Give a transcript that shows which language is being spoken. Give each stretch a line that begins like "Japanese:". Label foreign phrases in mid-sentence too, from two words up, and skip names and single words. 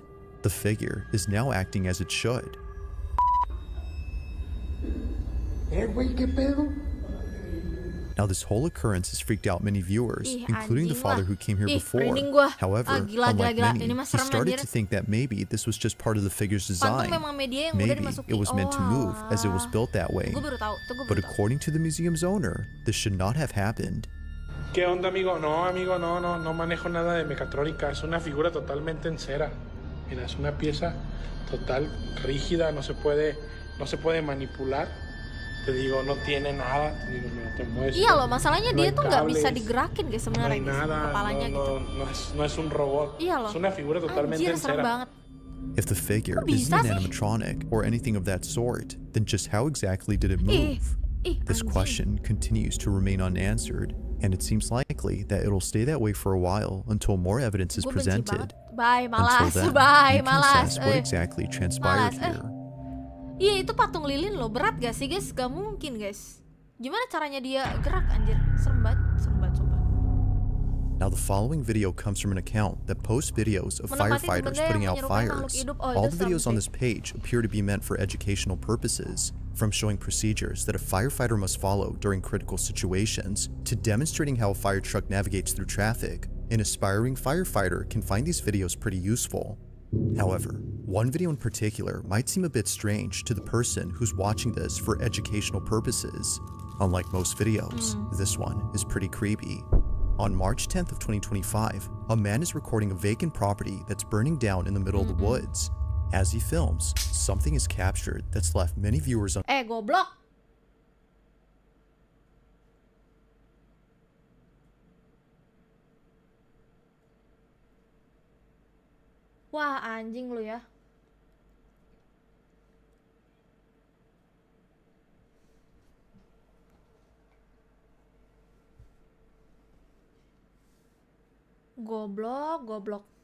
English: The figure is now acting as it should. Now this whole occurrence has freaked out many viewers, including the father who came here before. However, unlike many, he started to think that maybe this was just part of the figure's design. Maybe it was meant to move as it was built that way. But according to the museum's owner, this should not have happened.
Spanish: ¿Qué onda, amigo? No manejo nada de mecatrónica. Es una figura totalmente en cera. Mira, es una pieza total rígida, no se puede manipular. Te digo, no tiene nada. Te digo, no te mueves.
Indonesian: Iya loh, masalahnya dia tuh nggak bisa digerakin guys sebenarnya kepalanya gitu.
Spanish: No es un robot.
Indonesian: Iya loh.
Spanish: Es una figura totalmente en cera.
English: If the figure isn't an animatronic or anything of that sort, then just how exactly did it move? This question continues to remain unanswered, and it seems likely that it'll stay that way for a while until more evidence is presented.
Indonesian: Malas.
English: Until then, you can assess what exactly transpired here.
Indonesian: Iya, itu patung lilin loh, berat gak sih guys? Gak mungkin guys. Gimana caranya dia gerak anjir? Serem banget sumpah.
English: Now the following video comes from an account that posts videos of firefighters putting out fires. All the videos on this page appear to be meant for educational purposes, from showing procedures that a firefighter must follow during critical situations, to demonstrating how a fire truck navigates through traffic. An aspiring firefighter can find these videos pretty useful. However, one video in particular might seem a bit strange to the person who's watching this for educational purposes. Unlike most videos, this one is pretty creepy. On March 10th of 2025, a man is recording a vacant property that's burning down in the middle of the woods. As he films, something is captured that's left many viewers
Indonesian: goblok. Wah, anjing lu ya. Goblok.